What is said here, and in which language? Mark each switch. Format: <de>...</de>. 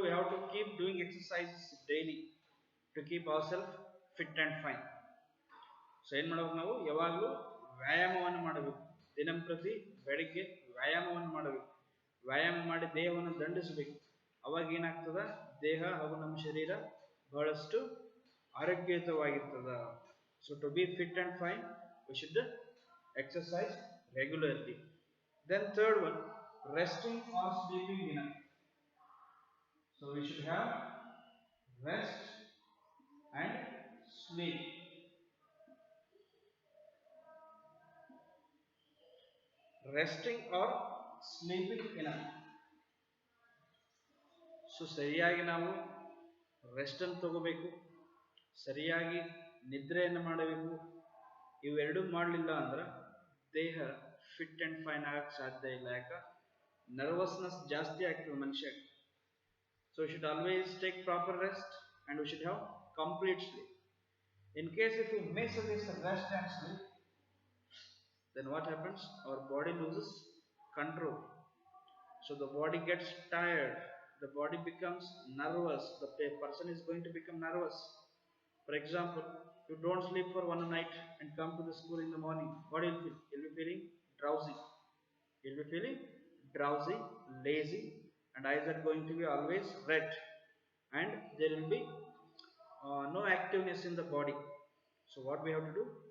<en>We have to keep doing exercises daily to keep ourselves fit and fine.</en> <kn>So ಏನು ಮಾಡಬೇಕು? ನಾವು ಯಾವಾಗಲೂ ವ್ಯಾಯಾಮವನ್ನು ಮಾಡಬೇಕು. ದಿನಂಪ್ರತಿ ಬೆಳಿಗ್ಗೆ ವ್ಯಾಯಾಮವನ್ನು ಮಾಡಬೇಕು. ವ್ಯಾಯಾಮ ಮಾಡಿ ದೇಹವನ್ನು ದಂಡಿಸಬೇಕು. ಅವಾಗ ಏನಾಗ್ತದ? ದೇಹ ಹಾಗೂ ನಮ್ಮ ಶರೀರ ಬಹಳಷ್ಟು ಆರೋಗ್ಯಯುತವಾಗಿರ್ತದ.</kn> <en>So to be fit and fine we should exercise regularly. Then third one, resting or sleeping enough. So we should have rest and sleep. Resting or sleeping enough.</en> <kn>So ಸರಿಯಾಗಿ ನಾವು ರೆಸ್ಟ್ ಅನ್ನು ತಗೋಬೇಕು, ಸರಿಯಾಗಿ ನಿದ್ರೆಯನ್ನು ಮಾಡಬೇಕು. ಇವೆರಡೂ ಮಾಡಲಿಲ್ಲ ಅಂದ್ರೆ ದೇಹ ಫಿಟ್ ಅಂಡ್ ಫೈನ್ ಆಗಕ್ಕೆ ಸಾಧ್ಯ ಇಲ್ಲ. ಯಾಕೆ? ನರ್ವಸ್ನೆಸ್ ಜಾಸ್ತಿ ಆಗ್ತದೆ ಮನುಷ್ಯ.</kn> <en>So we should always take proper rest and we should have complete sleep. In case if you miss this rest and sleep, then what happens? Our body loses control. So the body gets tired, the body becomes nervous, the person is going to become nervous. For example, you don't sleep for one night and come to the school in the morning. What will you feel? You'll be feeling drowsy. You'll be feeling drowsy, lazy, and eyes are going to be always red, and there will be no activeness in the body. So what we have to do?</en>